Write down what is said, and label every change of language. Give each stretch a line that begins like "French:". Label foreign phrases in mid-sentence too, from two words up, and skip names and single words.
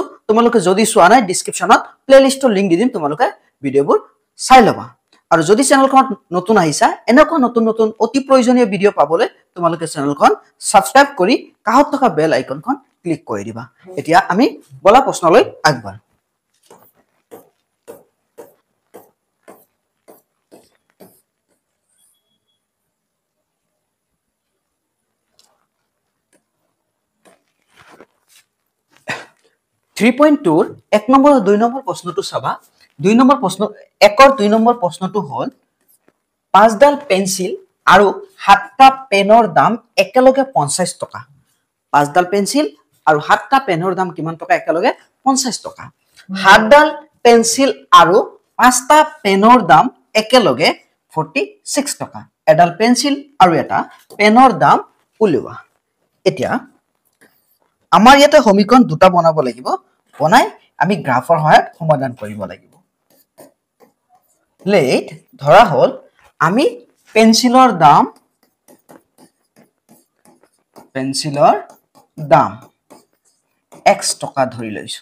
Assamese: তোমালোকে যদি চোৱা নাই ডেসক্ৰিপচনত প্লেলিষ্টৰ লিংক দি দিম, তোমালোকে ভিডিওবোৰ চাই লবা। আৰু যদি চেনেলখন নতুন আহিছা এনেকুৱা নতুন নতুন অতি প্ৰয়োজনীয় ভিডিও পাবলৈ তোমালোকে চেনেলখন সাবস্ক্ৰাইব কৰি কাষত থকা বেল আইকনখন ক্লিক কৰি দিবা। এতিয়া আমি বলা প্ৰশ্নলৈ আগবাঢ়ো।
English: three point two
Assamese: এক নম্বৰ দুই নম্বৰ প্ৰশ্ন তো চাবা। দুই নম্বৰ প্ৰশ্ন একৰ দুই নম্বৰ প্ৰশ্ন তো হল 5ডাল পেঞ্চিল আৰু 7টা পেনৰ দাম একেলগে 50 টকা। 5ডাল পেঞ্চিল আৰু 7টা পেনৰ দাম কিমান টকা একেলগে 50 টকা। 7ডাল পেঞ্চিল আৰু 5টা পেনৰ দাম একেলগে 46 টকা। এডাল পেঞ্চিল আৰু এটা পেনৰ দাম উলিওৱা। एतिया আমাৰ ইয়াতে সমীকৰণ দুটা বনাব লাগিব, বনাই আমি গ্ৰাফৰ সহায়ত সমাধান কৰিব লাগিব। লেট ধৰা হল আমি পেন্সিলৰ দাম x টকা ধৰি লৈছো।